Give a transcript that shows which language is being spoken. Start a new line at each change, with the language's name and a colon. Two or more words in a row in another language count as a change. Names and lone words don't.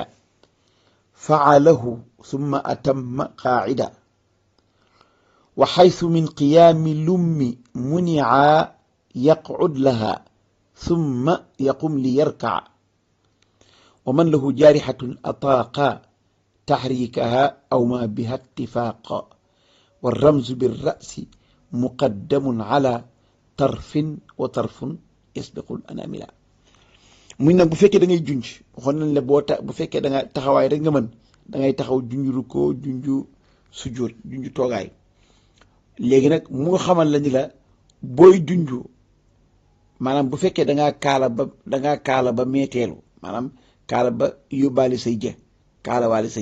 Arabic: فله ثم أتم قاعدا وحيث من قيام لم يمكنه يقعد له ثم يقوم ليركع ومن له جارحة أطاق تحريكها أو ما بها اتفاقا والرمز بالرأس مقدم على طرف وطرف يسبق الأنامل
Wolof: muy nag bu fekkee da ngay junj waxoon nañ la bu fekkee da nga taxawaay rek nga mën da ngay taxaw junj rukkoo junj sujjóot junj toogaay léegi nag mu nga xamal la ni la booy junj maanaam bu fekkee dangaa kaala ba meeteelu maanaam kaala ba yóbbaale say jë kaala waale sa